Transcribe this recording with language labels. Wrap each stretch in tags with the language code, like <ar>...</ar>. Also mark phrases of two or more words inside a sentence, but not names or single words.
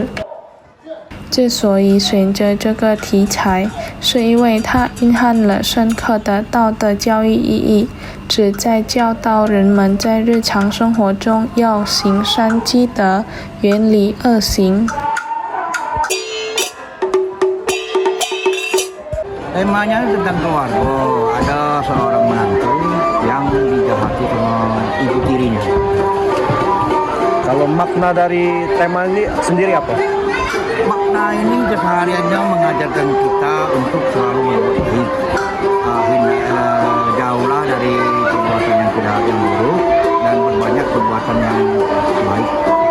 <zh>之所以选择这个题材，是因为它蕴含了深刻的道德教育意义，旨在教导人们在日常生活中要行善积德，远离恶行。</zh> <id>Temanya tentang keluarga, ada seorang menantu yang dijahati sama ibu tirinya. Kalau makna dari tema ini sendiri apa? Makna ini kesehariannya mengajarkan kita untuk selalu berbuat baik, jauhlah dari perbuatan yang tidak yang buruk dan berbanyak perbuatan yang baik.</id>